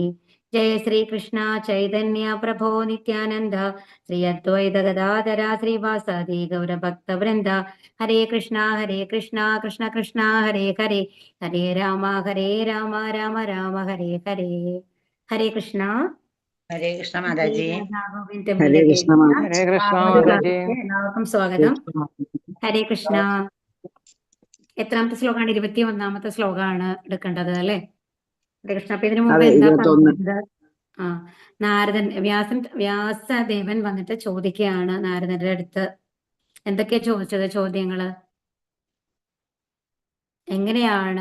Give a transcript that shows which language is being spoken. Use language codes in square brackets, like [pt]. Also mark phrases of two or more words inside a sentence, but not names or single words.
[ml] ജയ ശ്രീകൃഷ്ണ ചൈതന്യ പ്രഭോ നിത്യാനന്ദ ശ്രീ അദ്വൈത ഗദാധര ശ്രീവാസാദി ഗൗരഭക്തവൃന്ദ. ഹരേ കൃഷ്ണ കൃഷ്ണ കൃഷ്ണ ഹരേ ഹരേ, ഹരേ രാമ രാമ രാമ ഹരേ ഹരേ. ഹരേ കൃഷ്ണ. [hi] हरे कृष्ण माता जी। [ml] രാധാഗോവിന്ദ് [hi] हरे [ml] ടെമ്പിളിലേക്ക് [hi] कृष्णा माता हरे कृष्ण [ml] ഭാഗവത [hi] माता जी। [ml] ക്ലാസ്സിലേക്ക് എല്ലാവർക്കും [hi] हरे [ml] സ്വാഗതം. [hi] कृष्णा माता जी। [ml] ഹരേ കൃഷ്ണ. എത്രാമത്തെ ശ്ലോകമാണ്? 21ാമത്തെ ശ്ലോകമാണ് എടുക്കേണ്ടത് അല്ലെ? ഹരേ കൃഷ്ണ. അപ്പൊ ഇതിനു മുമ്പ് അതെ, എന്താ 21. പറഞ്ഞത്? ആ, നാരദൻ വ്യാസദേവൻ വന്നിട്ട് ചോദിക്കുകയാണ് നാരദന്റെ അടുത്ത്. എന്തൊക്കെയാ ചോദിച്ചത്? ചോദ്യങ്ങള് എങ്ങനെയാണ്?